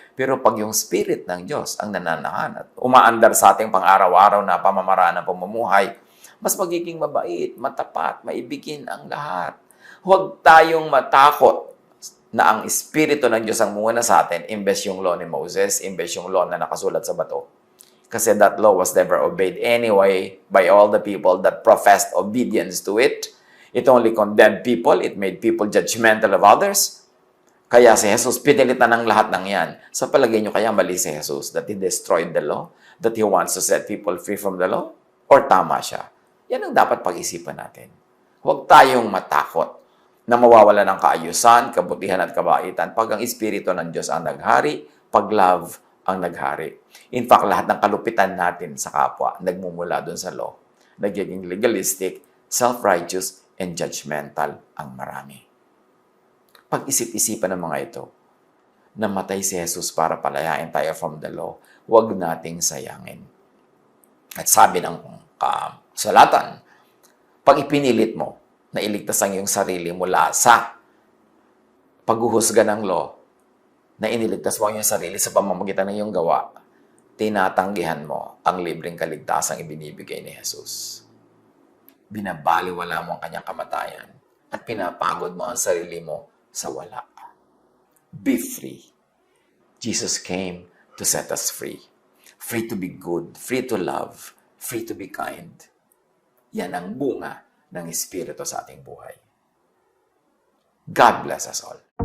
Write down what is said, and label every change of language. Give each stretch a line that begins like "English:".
Filipino: Pero pag yung spirit ng Diyos ang nananahan at umaandar sa ating pang-araw-araw na pamamaraan ng pamumuhay, mas magiging mabait, matapat, maibigin ang lahat. Huwag tayong matakot na ang espiritu ng Diyos ang muna sa atin, imbes yung law ni Moses, imbes yung law na nakasulat sa bato.
English: Kasi that law was never obeyed anyway by all the people that professed obedience to it. It only condemned people. It made people judgmental of others.
Filipino: Kaya si Jesus, pinilitan ng lahat ng yan. Sa palagay nyo, kaya mali si Jesus
English: that He destroyed the law? That He wants to set people free from the law?
Filipino: Or tama siya? Yan ang dapat pag-isipan natin. Huwag tayong matakot na mawawala ng kaayusan, kabutihan at kabaitan pag ang espiritu ng Diyos ang naghari, pag love ang naghari. In fact, lahat ng kalupitan natin sa kapwa nagmumula dun sa law. Nagiging legalistic, self-righteous, and judgmental ang marami. Pag-isip-isipan ng mga ito, namatay si Jesus para palayain tayo
English: from the law,
Filipino: huwag nating sayangin. At sabi ng kasulatan, pag ipinilit mo na iligtas ang iyong sarili mula sa paghuhusga ng law, na iniligtas mo ang iyong sarili sa pamamagitan ng iyong gawa, tinatanggihan mo ang libreng kaligtasang ibinibigay ni Jesus. Binabaliwala mo ang kanyang kamatayan at pinapagod mo ang sarili mo sa wala.
English: Be free. Jesus came to set us free. Free to be good, free to love, free to be kind.
Filipino: Yan ang bunga ng Espiritu sa ating buhay.
English: God bless us all.